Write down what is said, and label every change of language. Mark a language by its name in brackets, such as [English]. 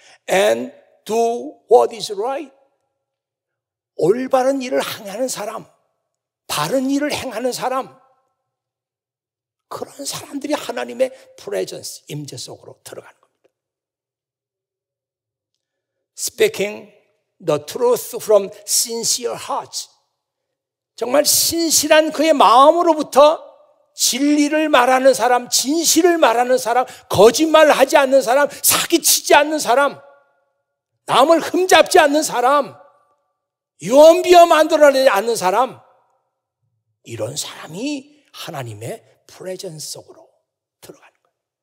[English] And do what is right. [Korean] 올바른 일을 행하는 사람, 바른 일을 행하는 사람, 그런 사람들이 하나님의 프레젠스, 임재 속으로 들어가는 겁니다. [English] Speaking the truth from sincere hearts. [Korean] 정말 신실한 그의 마음으로부터 진리를 말하는 사람, 진실을 말하는 사람, 거짓말하지 않는 사람, 사기치지 않는 사람, 남을 흠잡지 않는 사람, 유언비어 만들어내지 않는 사람, 이런 사람이 하나님의 프레젠스 속으로 들어가는 거예요.